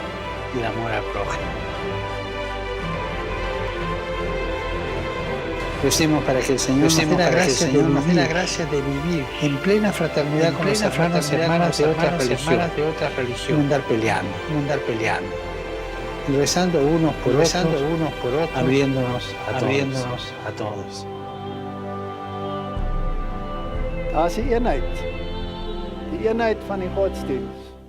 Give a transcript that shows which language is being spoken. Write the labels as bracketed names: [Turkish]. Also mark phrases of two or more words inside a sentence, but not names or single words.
[Spanish] Recemos para que el Señor nos dé la gracia de vivir en plena fraternidad con los hermanos y hermanas de otras religiones, no andar peleando, y rezando unos por otros, abriéndonos a todos. [Afrikaans] Daar's die eenheid. Die eenheid van die godsdienst.